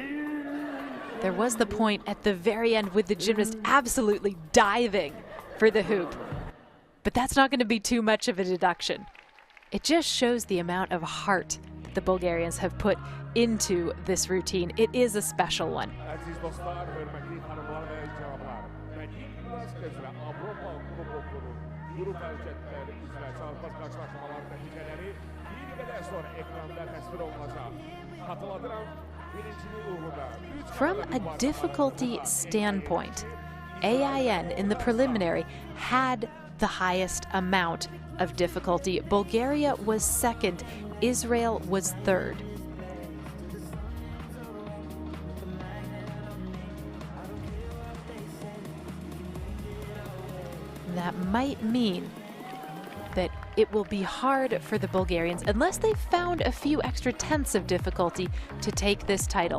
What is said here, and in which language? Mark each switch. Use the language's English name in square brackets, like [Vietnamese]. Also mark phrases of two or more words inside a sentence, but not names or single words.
[English] There was the point at the very end with the gymnast absolutely diving for the hoop. But that's not going to be too much of a deduction. It just shows the amount of heart that the Bulgarians have put into this routine. It is a special one. [Azerbaijani] Aziz dostlar, hörmətli xanımlar və cənablar, mən ilk münasibət üzrə Avropa Kubokunun qrup əlçətləri üzrə çarpaz qarşılaşmalar nəticələri bir qədər sonra ekranda təsvir olunacaq. Xatırladıram, birincinin uğrunda. [English] From a difficulty standpoint, AIN in the preliminary had the highest amount of difficulty. Bulgaria was second, Israel was third. That might mean that it will be hard for the Bulgarians, unless they found a few extra tenths of difficulty, to take this title.